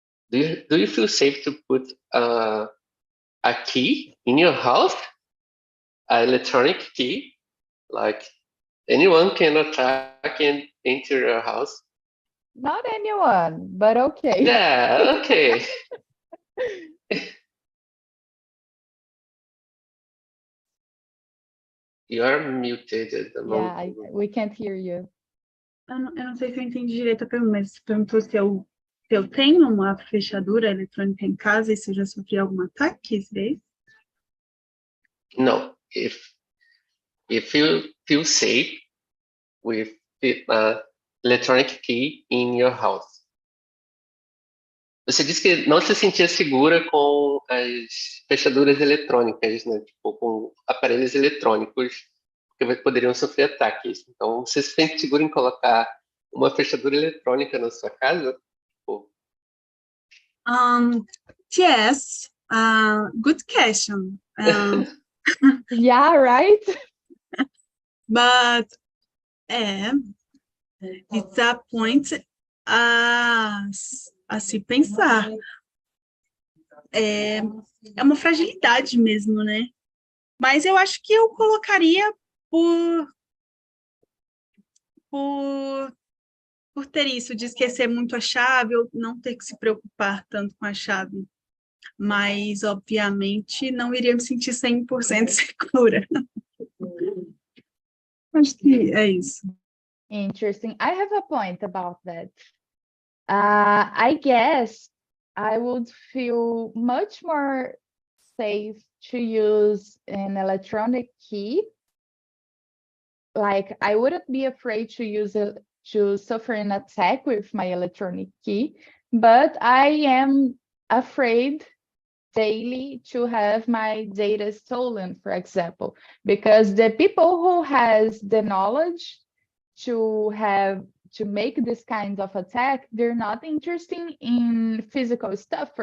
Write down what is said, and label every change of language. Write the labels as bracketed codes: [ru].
[en] Do you feel safe to put a key in your house, an electronic key, like anyone can attack and enter your house? Not anyone, but okay. Yeah, okay. You are muted at the moment. Yeah, we can't hear you. [pt] Eu não sei se eu entendi direito a pergunta, mas você perguntou se eu tenho uma fechadura eletrônica em casa e se eu já sofri algum ataque, é isso? [en] No, if you feel safe with the electronic key in your house. [pt] Você disse que não se sentia segura com as fechaduras eletrônicas, né? Tipo, com aparelhos eletrônicos, porque poderiam sofrer ataques. Então, você se sente seguro em colocar uma fechadura eletrônica na sua casa? Tipo, [en] Yes, good question. Yeah, right? But it's a point [pt] a se pensar. É uma fragilidade mesmo, né? Mas eu acho que eu colocaria por ter isso, de esquecer muito a chave, ou não ter que se preocupar tanto com a chave. Mas, obviamente, não iria me sentir 100% segura. Acho que é isso. [en] Interesting. I have a point about that. I guess I would feel much more safe to use an electronic key. Like, I wouldn't be afraid to use it to suffer an attack with my electronic key, but I am afraid daily to have my data stolen, for example, because the people who has the knowledge to make this kind of attack, they're not interested in physical stuff.